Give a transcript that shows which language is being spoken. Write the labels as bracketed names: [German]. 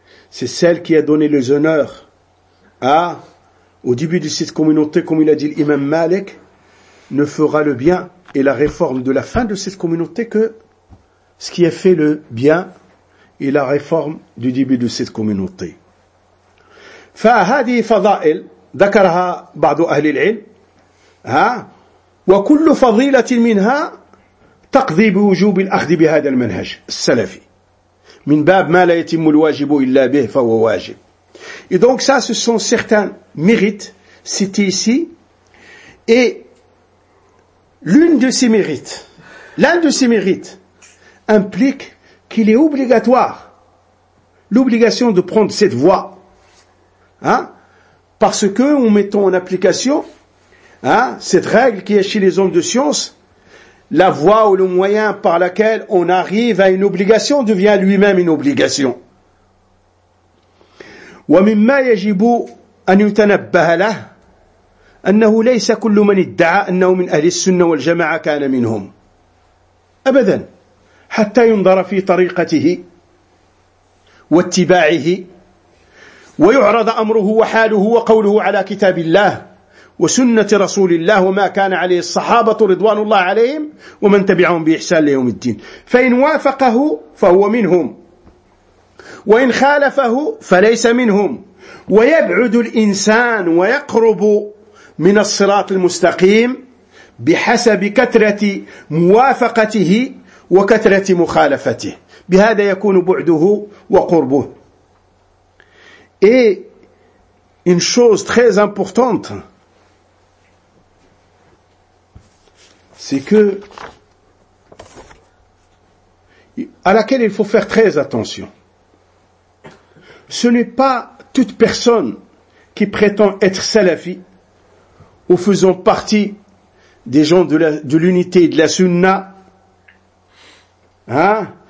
[French] C'est celle qui a donné les honneurs à, au début de cette communauté, comme il a dit l'imam Malik, ne fera le bien et la réforme de la fin de cette communauté que ce qui a fait le bien et la réforme du début de cette communauté. [Arabic] فَهَذِي فَضَائِلْ ذَكَرَهَا بَعْضُ أَهْلِ الْعِلْمِ وَكُلُّ فَضِيلَةٍ مِنْهَا تقضي بوجوب الأخذ بهذا المنهج السلفي من باب ما لا يتم الواجب إلا به فهو واجب. [French] Et donc ça, ce sont certains mérites cités ici. Et l'une de ces mérites, l'un de ces mérites implique qu'il est obligatoire, l'obligation de prendre cette voie. Hein? Parce que, en mettant en application, hein, cette règle qui est chez les hommes de science, la voie ou le moyen par laquelle on arrive à une obligation devient lui-même une obligation. [Arabic] ومما يجب أن يتنبه له أنه ليس كل من ادعى أنه من أهل السنة والجماعة كان منهم أبدا حتى ينظر في طريقته واتباعه ويعرض أمره وحاله وقوله على كتاب الله وسنة رسول الله وما كان عليه الصحابة رضوان الله عليهم ومن تبعهم بإحسان ليوم الدين. فإن وافقه فهو منهم، وإن خالفه فليس منهم، ويبعد الإنسان ويقرب من الصراط المستقيم بحسب كثرة موافقته وكثرة مخالفته، بهذا يكون بعده وقربه. [French] Et une chose très importante, c'est que à laquelle il faut faire très attention. Ce n'est pas toute personne qui prétend être salafi ou faisant partie des gens de l'unité de la sunna. Hein?